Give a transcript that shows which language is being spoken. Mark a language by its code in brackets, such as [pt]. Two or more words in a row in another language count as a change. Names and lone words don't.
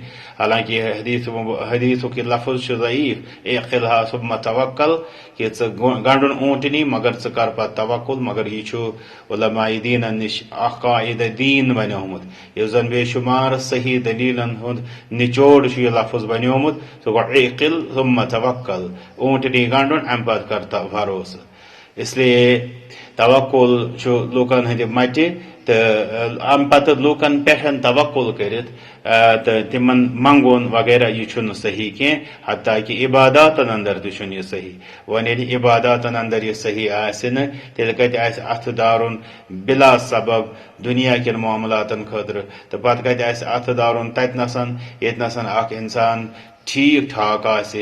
[ks] حالانکہ یہ حدیثُک یہ لفظ چھُ ضعیف، [ar] اعقلها ثم توکل، [ks] کہ ژٕ گنڈُن اونٹنی مگر ژٕ کر پتہٕ توکل، مگر یہ چھُ علماء دیٖنن نِش اکھ قاعدہ دیٖن بنیومُت، یُس زن بے شمار صحیح دلیلن ہُنٛد نچوڑ چھُ یہ لفظ بنیومُت، سُہ گوٚو [ar] اعقل ثم توکل، [ks] اونٹنی گنڈُن امہِ پتہٕ کر بھروسہٕ۔ [ur] اس لیے [ks] توکل چھُ لوٗکن ہٕنٛدِ مٹہِ، تہٕ امہِ پتہٕ لوٗکن پٮ۪ٹھ توکل کٔرِتھ تہٕ تِمن منگُن وغیرہ یہ چھُنہٕ صحیح کینٛہہ، حتیٰ کہ عباداتن اندر تہِ چھُنہٕ یہ صحیح۔ وۄنۍ ییٚلہِ عباداتن اندر یہ صحیح آسہِ نہٕ، تیٚلہِ کتہِ آسہِ اتھٕ دارُن بلا سبب دنیا کٮ۪ن معاملاتن خٲطرٕ، تہٕ پتہٕ کتہِ آسہِ اتھٕ دارُن تتنسن ییٚتنسن اکھ انسان ٹھیک ٹھاک آسہِ۔